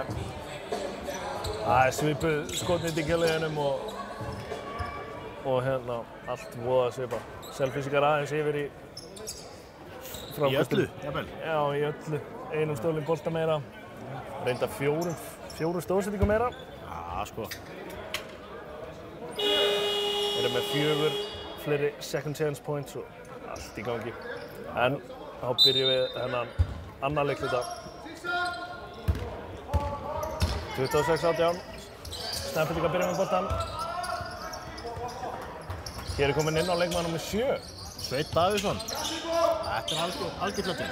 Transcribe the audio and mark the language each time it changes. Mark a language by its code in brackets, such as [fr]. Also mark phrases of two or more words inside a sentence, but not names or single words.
[is] Það er svipuð skotnýting hjá liðunum og hérna allt voða svipað. Selfyssingar aðeins yfir í öllu, jafnvel? Já, í öllu. Einum stólinn bolta meira. Reynda fjórum stóðsendingum meira. Já, sko. Erum með 4 fleiri [en] second chance points [is] og allt í gangi. En þá byrjum við þennan annan leikhluta. 26-18. Snæfellingar byrja með boltan. Hér er komin inn á leikmaður nr. 7. Sveinn Davíðsson. Þetta er algjör legend.